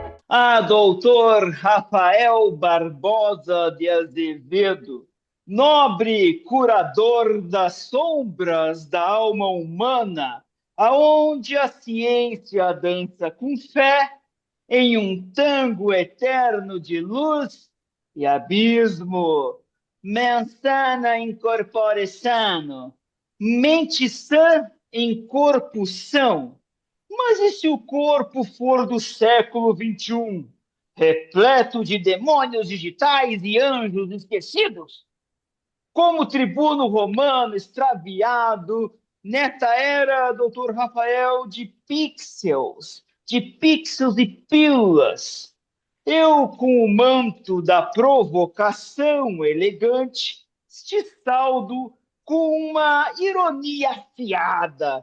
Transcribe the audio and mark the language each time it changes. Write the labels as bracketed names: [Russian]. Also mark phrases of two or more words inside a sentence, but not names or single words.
[Portuguese] Doutor Rafael Barbosa de Azevedo, nobre curador das sombras da alma humana, aonde a ciência dança com fé em um tango eterno de luz e abismo. [Latin] Mens sana in corpore sano, [Portuguese] mente sã em corpo são. Mas e se o corpo for do século XXI, repleto de demônios digitais e anjos esquecidos? Como tribuno romano extraviado nesta era, doutor Rafael, de pixels e pílulas, eu, com o manto da provocação elegante, te saldo com uma ironia afiada.